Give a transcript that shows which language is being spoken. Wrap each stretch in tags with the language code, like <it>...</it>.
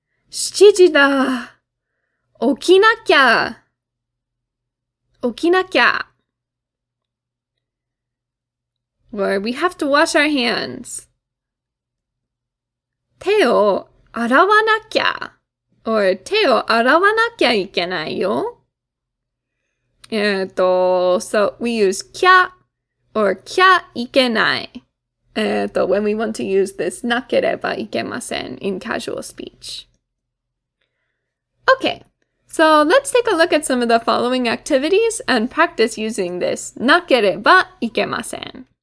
<ja>7時だ。起きなきゃ。起きなきゃ。</ja> <en>Or we have to wash our hands.</en> <ja>手を洗わなきゃ。 or 手を洗わなきゃいけないよ。</ja> <en>So we use きゃ or きゃいけない。 when we want to use this なければいけません in casual speech. Okay, so let's take a look at some of the following activities and practice using this なければいけません.</en>